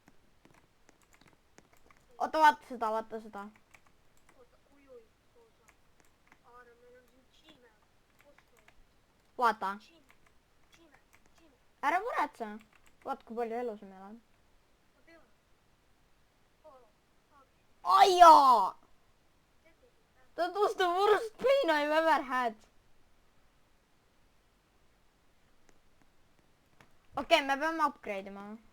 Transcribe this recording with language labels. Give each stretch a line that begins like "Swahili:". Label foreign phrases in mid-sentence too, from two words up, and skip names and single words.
Estonian: Oota, vaata seda. Vaata. Ära muretse. Vaata, kui palju elusi meil on. Aijaa!
English: That was the worst pain I've ever had.
Estonian: Okei, me peame upgrade ima.